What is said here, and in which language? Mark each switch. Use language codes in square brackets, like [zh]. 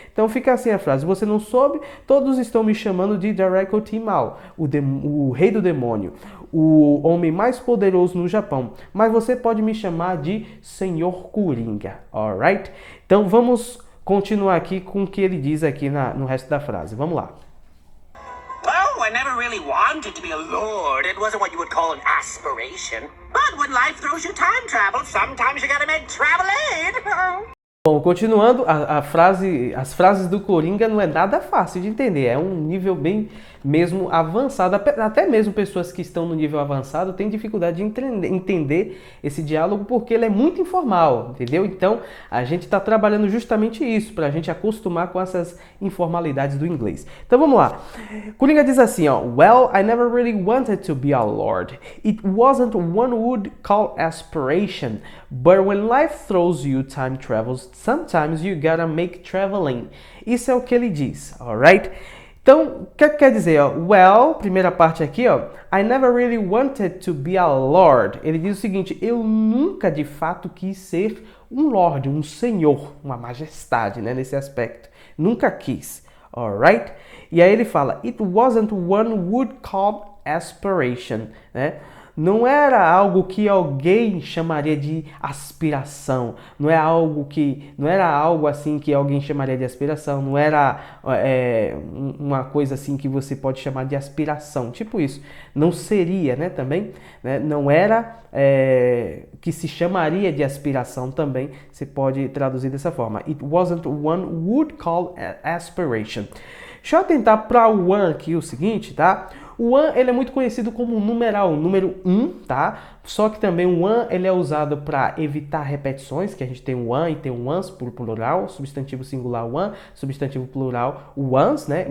[pt] Então fica assim a frase: você não soube, todos estão me chamando de Daraiko Timao, o rei do demônio, o homem mais poderoso no Japão, mas você pode me chamar de Senhor Coringa, alright? Então vamos continuar aqui com o que ele diz aqui no resto da frase, vamos lá. [en] Well, I never really wanted to be a lord. It wasn't what you would call an aspiration. But when life throws you time travel, sometimes you gotta make travel aid. [pt] Bom, continuando, as frases do Coringa não é nada fácil de entender, é um nível bem mesmo avançado, até mesmo pessoas que estão no nível avançado têm dificuldade de entender esse diálogo porque ele é muito informal, entendeu? Então, a gente está trabalhando justamente isso, para a gente acostumar com essas informalidades do inglês. Então, vamos lá. [en] Coringa diz assim, ó: Well, I never really wanted to be a lord. It wasn't one would call aspiration, but when life throws you time travels, sometimes you gotta make traveling. [pt] Isso é o que ele diz, alright? Então, o que quer dizer, ó? Well, primeira parte aqui, ó. [en] I never really wanted to be a lord. [pt] Ele diz o seguinte: eu nunca de fato quis ser um lord, um senhor, uma majestade, né, nesse aspecto. Nunca quis, alright? [en] E aí ele fala: It wasn't one would call aspiration, né? [pt] Não era algo que alguém chamaria de aspiração, não era algo assim que alguém chamaria de aspiração, não era uma coisa assim que você pode chamar de aspiração, tipo isso. Não seria, né, também, né? Não era que se chamaria de aspiração também, você pode traduzir dessa forma. [en] It wasn't one would call aspiration. [pt] Deixa eu atentar para o one aqui o seguinte, tá? O one, ele é muito conhecido como numeral, número 1, tá? Só que também o one, ele é usado para evitar repetições, que a gente tem o one e tem o ones por plural, substantivo singular one, substantivo plural ones, né?